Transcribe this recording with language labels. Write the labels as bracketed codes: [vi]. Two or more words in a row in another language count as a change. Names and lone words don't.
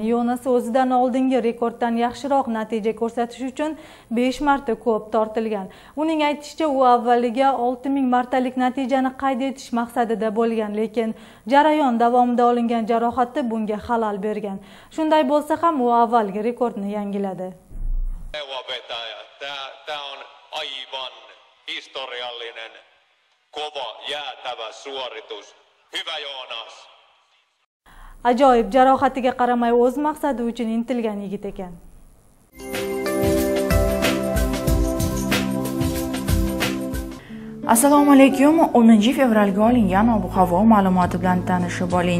[uz] Jonas o'zidan oldingi rekorddan yaxshiroq natija ko'rsatish uchun 5 marta ko'p tortilgan. Uning aytishicha, u avvaliga 6000 martalik natijani qayd etish maqsadida bo'lgan, lekin jarayon davomida olingan jarohati bunga xalal bergan. Shunday bo'lsa ham u avvalgi rekordni yangiladi. [fi] Tämä on aivan historiallinen, kova, jäätävä suoritus. Hyvä Joonas. [uz] Ajoyib, jarohatiga qaramay o'z maqsadi uchun intilgan yigit ekan. Assalomu alaykum. 10 fevralga olingan ob-havo ma'lumoti bilan tanishib oling.